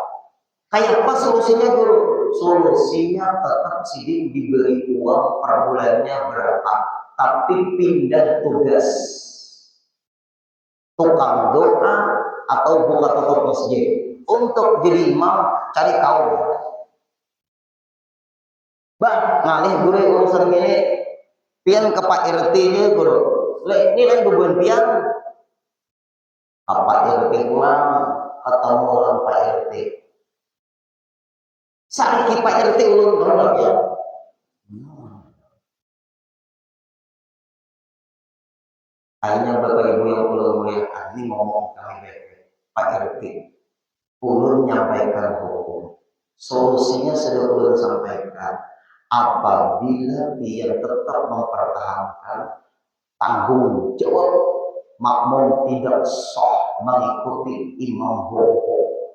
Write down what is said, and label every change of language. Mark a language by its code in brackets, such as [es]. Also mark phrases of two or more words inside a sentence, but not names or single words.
[bjn] Kayak apa solusinya guru? Solusinya tetap sidin diberi uang per bulannya berapa. Tapi pindah tugas. Tukang doa atau buka tutup masjid. Untuk jadi imam cari kaum. Bah, ngalih guru urusan ini pian ke Pak RT nya guru. Ini kan beban pian. Pak RT pulang ketemu orang Pak RT. Sakit Pak RT ulun orang ya. Akhirnya Bapak Ibu yang ulun muliakan ini ngomong kami baik-baik. Pak RT, ulun menyampaikan hukum. Solusinya sudah ulun sampaikan. Apabila dia tetap mempertahankan tanggung jawab makmum tidak sah mengikuti imam hukum.